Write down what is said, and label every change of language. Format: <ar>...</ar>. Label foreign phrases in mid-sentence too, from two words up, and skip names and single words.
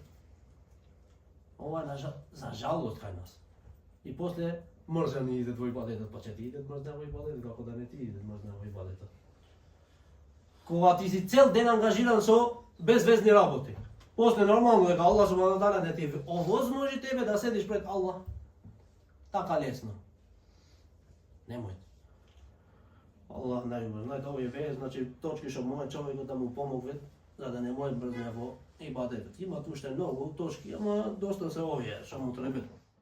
<mk>Ова е за жалост кај нас. И после мрза ни иде во ибадетот, па ќе ти иде мрза во ибадетот, како да не ти иде мрза во ибадетот. Кога ти си цел ден ангажиран со безвезни работи. После нормално дека Аллах</mk> <ar>سبحانه وتعالى</ar> <mk>да ти овозможи тебе да седиш пред Аллах. Така лесно. Немој. Аллах најубав. Знаете, овие бе, значи точки што може човекот да му помогнат за да не му е брзне во ибадетот. Имат уште многу точки, ама доста се овие што му требат.</mk>